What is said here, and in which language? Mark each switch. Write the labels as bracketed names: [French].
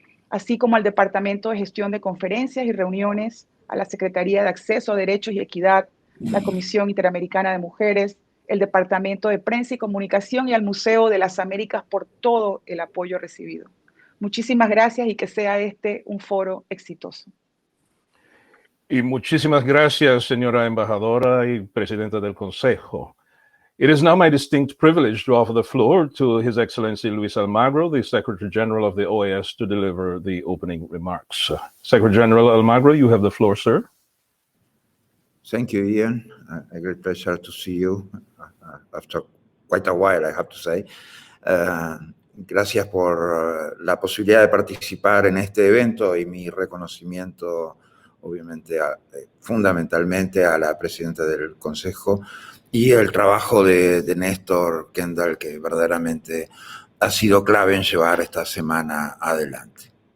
[Spanish] así como al Departamento de Gestión de Conferencias y Reuniones, a la Secretaría de Acceso a Derechos y Equidad, la Comisión Interamericana de Mujeres, el Departamento de Prensa y Comunicación y al Museo de las Américas por todo el apoyo recibido. Muchísimas gracias y que sea este un foro exitoso. Y muchísimas gracias, señora embajadora y presidenta del Consejo. [English] It is now my distinct privilege to offer the floor to His Excellency Luis Almagro, the Secretary General of the OAS, to deliver the opening remarks. Secretary General Almagro, you have the floor, sir. Thank you, Ian. A great pleasure to see you after quite a while, I have to say. [Spanish] Gracias por la posibilidad de participar en este evento y mi reconocimiento, obviamente, fundamentalmente a la presidenta del Consejo y el trabajo de Néstor Kendall, que verdaderamente ha sido clave en llevar esta semana adelante.